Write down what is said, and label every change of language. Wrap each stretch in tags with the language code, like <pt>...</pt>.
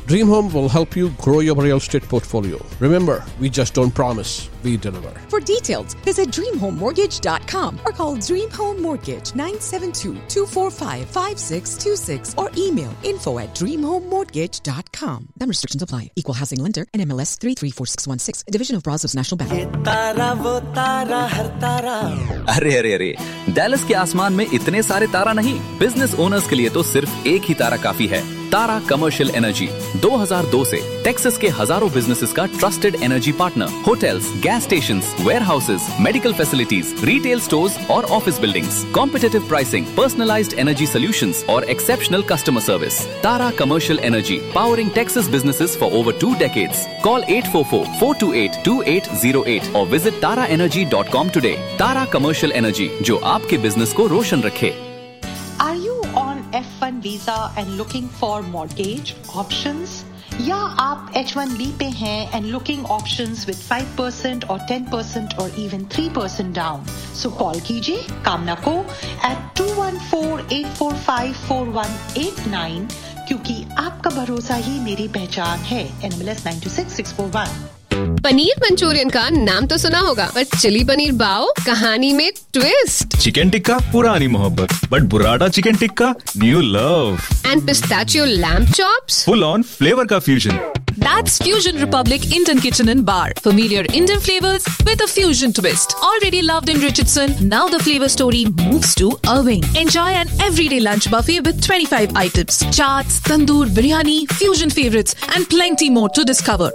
<en>Dream Home will help you grow your real estate portfolio. Remember, we just don't promise, we deliver. For details, visit dreamhomemortgage.com or call Dream Home Mortgage 972-245-5626 or email info@dreamhomemortgage.com. Some restrictions apply. Equal housing lender, NMLS 334616, Division of Brazos National Bank.</en> <hi>अरे, Dallas के आसमान में इतने सारे तारा नहीं. Business owners के लिए तो सिर्फ एक ही तारा काफी है, तारा कमर्शियल एनर्जी. 2002 से टेक्सास के हजारों बिजनेसेस का trusted energy partner.</hi> <en>Hotels, gas stations, warehouses, medical facilities, retail stores और office buildings. Competitive pricing, personalised energy solutions और exceptional customer service. Tara commercial energy, powering Texas businesses for over 2 decades. Call 844-428-2808 और visit taraenergy.com today.</en> <hi>तारा commercial energy, जो आपके business को रोशन रखे.</hi> <en>F1 visa and looking for mortgage options?</en> <hi>Ya aap H1B pe hain</hi> <en>and looking options with 5% or 10% or even 3% down. So call</en> <hi>kijiye Kamna ko at 214-845-4189 kyunki aapka bharosa hi meri pehchan hai.</hi> <en>NMLS 926641.</en> <hi>Paneer Manchurian का नाम तो सुना होगा, पर chilli paneer बाओ कहानी में twist. Chicken tikka पुरानी मोहब्बत, but बुराडा chicken tikka new love.</hi> <en>And pistachio lamb chops, full on flavour का fusion. That's Fusion Republic Indian Kitchen and Bar. Familiar Indian flavors with a fusion twist. Already loved in Richardson, now the flavor story moves to Irving. Enjoy an everyday lunch buffet with 25 items. Chaats, tandoor, biryani, fusion favorites and plenty more to discover.</en>